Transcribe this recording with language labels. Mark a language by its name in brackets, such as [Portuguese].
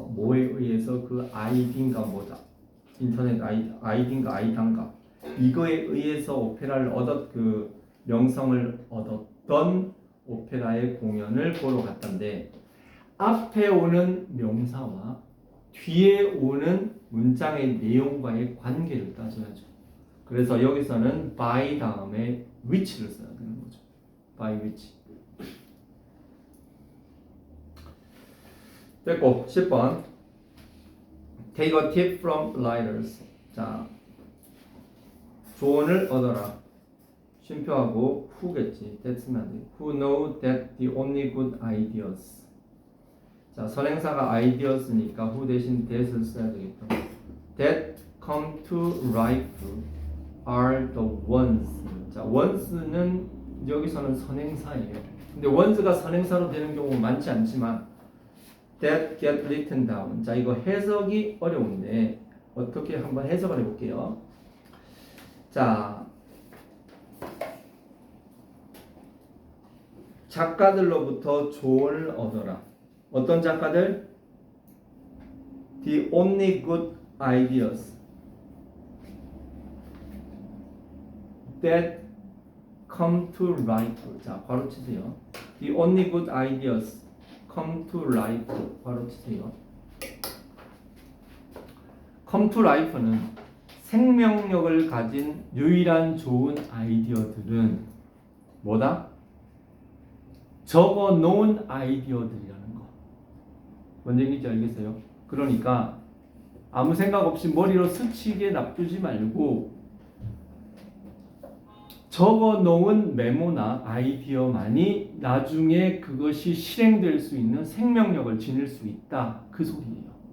[Korean] 뭐에 의해서 그 아이딘가 뭐다. 인터넷 아이딘가 아이단가 이거에 의해서 오페라를 그 명성을 얻었던 오페라의 공연을 보러 갔던데 앞에 오는 명사와 뒤에 오는 문장의 내용과의 관계를 따져야죠. 그래서 여기서는 by 다음에 which를 써야 되는 거죠. by which. 됐고 10번 [English] Take a tip from writers. [Korean] 자, 조언을 얻어라. 쉼표하고 who겠지. 됐으면 안 돼. [English] Who know that the only good ideas. [Korean] 자, 선행사가 ideas니까 who 대신 that을 써야 되겠다. [English] That come to life are the ones. [Korean] 자, ones는 여기서는 선행사예요. 근데 ones가 선행사로 되는 경우는 많지 않지만 [English] that get written down. [Korean] 자, 이거 해석이 어려운데 어떻게 한번 해석을 해볼게요. 자, 작가들로부터 조언을 얻어라. 어떤 작가들? [English] The only good ideas that come to life. [Korean] 자, 바로 치세요. [English] The only good ideas come to life. [Korean] 바로 치세요. come to life는 생명력을 가진 유일한 좋은 아이디어들은 뭐다? 적어 놓은 아이디어들이라는 거. 뭔 얘기인지 알겠어요? 그러니까 아무 생각 없이 머리로 스치게 놔두지 말고 적어 놓은 메모나 아이디어만이 나중에 그것이 실행될 수 있는 생명력을 지닐 수 있다. 그 소리예요.